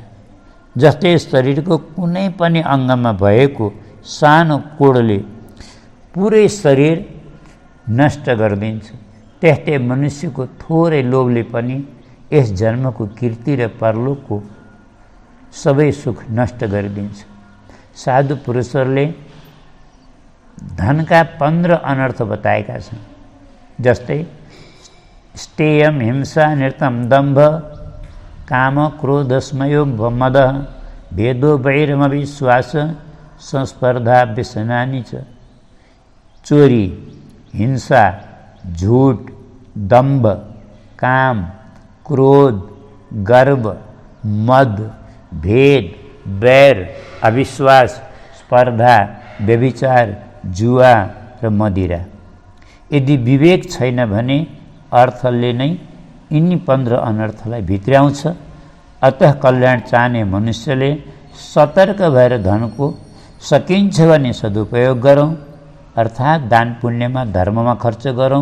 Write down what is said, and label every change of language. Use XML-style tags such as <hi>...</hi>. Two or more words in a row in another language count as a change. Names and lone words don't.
<ne>जस्तै शरीरको कुनै पनि अङ्गमा भएको सानो कोडले पुरै शरीर नष्ट गरिदिन्छ, त्यस्तै मनुष्यको थोरै लोभले पनि यस जन्मको कीर्ति र परलोकको सबै सुख नष्ट गरिदिन्छ। साधु पुरुषहरूले धनका 15 अनर्थ बताएका छन्।</ne> <sa>जस्तै स्टेयम हिंसा नृतम दम्भ काम क्रोध स्मयो मद भेदो वैरम विश्वास संस्पर्धा व्यसनानि च।</sa> <ne>चोरी, हिंसा, झूठ, दम्भ, काम, क्रोध, गर्व, मद, भेद, बैर, अविश्वास, स्पर्धा, व्यभिचार, जुवा र मदिरा। यदि विवेक छैन भने अर्थले नै यिनी 15 अनर्थलाई भित्र्याउँछ। अतः कल्याण चाहने मनुष्यले सतर्क भएर धनको सकिन्छ भने सदुपयोग गरौँ, अर्थात् दान पुण्यमा धर्ममा खर्च गरौँ।</ne>